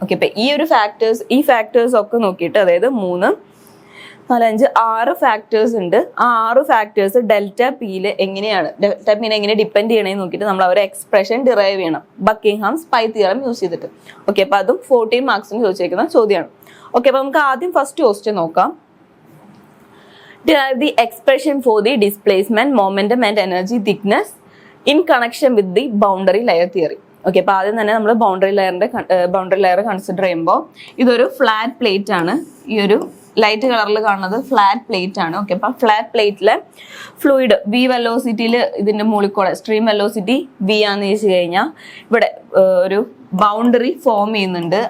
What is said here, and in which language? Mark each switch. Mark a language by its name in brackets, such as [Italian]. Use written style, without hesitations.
[Malayalam] Okay, അപ്പൊ ഈ factors ഒക്കെ നോക്കിയിട്ട്, അതായത് 3, 4, 5, 6 ഫാക്ടേഴ്സ് ഉണ്ട്. ആ 6 ഫാക്ടേഴ്സ് ഡെൽറ്റ പിയിൽ എങ്ങനെയാണ്, ഡെൽറ്റ പിനെ എങ്ങനെ ഡിപ്പെൻഡ് ചെയ്യണമെന്ന് നോക്കിയിട്ട് നമ്മൾ അവരെ എക്സ്പ്രഷൻ ഡിറൈവ് ചെയ്യണം ബക്കിംഗ്ഹാംസ് പൈ തിയറം യൂസ് ചെയ്തിട്ട്. ഓക്കെ, അപ്പൊ അതും 14 മാർക്സിന് ചോദിച്ചേക്കുന്ന ചോദ്യമാണ്. ഓക്കെ, അപ്പൊ നമുക്ക് ആദ്യം ഫസ്റ്റ് ക്വസ്റ്റ്യൻ നോക്കാം. [English] Derive the expression for the displacement, momentum and energy thickness in connection with the boundary layer theory. [Malayalam] Okay, അപ്പോൾ ആദ്യം തന്നെ നമ്മൾ ബൗണ്ടറി ലെയർ കൺസിഡർ ചെയ്യുമ്പോൾ ഇതൊരു ഫ്ലാറ്റ് പ്ലേറ്റ് ആണ്. ഈ ഒരു ലൈറ്റ് കളറിൽ കാണുന്നത് ഫ്ലാറ്റ് പ്ലേറ്റ് ആണ്. ഓക്കെ, അപ്പം ഫ്ലാറ്റ് പ്ലേറ്റിലെ ഫ്ലൂയിഡ് വി വെലോസിറ്റിയിൽ ഇതിൻ്റെ മുകളിൽ കൂടെ സ്ട്രീം വെലോസിറ്റി വി ആണെന്ന് ചോദിച്ചു കഴിഞ്ഞാൽ ഇവിടെ ഒരു ബൗണ്ടറി ഫോം ചെയ്യുന്നുണ്ട്.